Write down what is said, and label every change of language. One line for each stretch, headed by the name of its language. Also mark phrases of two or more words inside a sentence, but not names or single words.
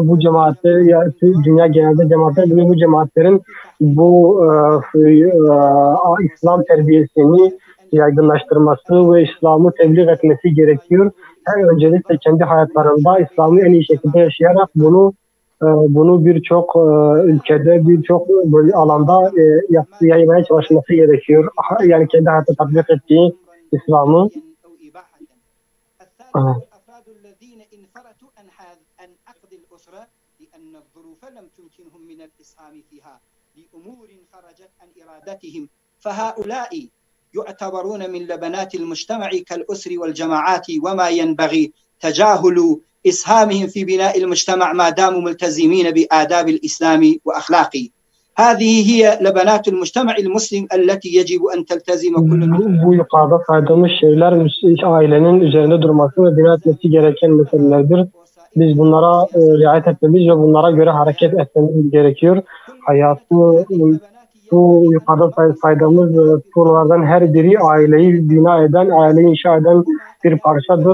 Turkish: Bu cemaatler dünya genelde cemaatler bulunuyor. Bu cemaatlerin İslam terbiyesini yaygınlaştırması ve İslam'ı tebliğ etmesi gerekiyor. Öncelikle kendi hayatlarında İslam'ı en iyi şekilde yaşayarak bunu birçok ülkede, birçok alanda yaymaya çalışması gerekiyor. Yani kendi hayatta tatbik ettiği İslam'ı.
Arabic: يعتبرون من لبنات المجتمع كالأسر والجماعات وما ينبغي تجاهل إسهامهم في بناء المجتمع ما داموا ملتزمين بآداب الإسلام وأخلاقه. هذه هي لبنات المجتمع المسلم التي يجب أن تلتزم كل
Turkish: Bu yukarıda saydığımız şeyler ailenin üzerinde durması ve bina etmesi gereken meselelerdir. Biz bunlara riayet etmemiz ve bunlara göre hareket etmemiz gerekiyor. bu yukarıda saydığımız sorulardan her biri aileyi bina eden, aileyi inşa eden bir parçadır.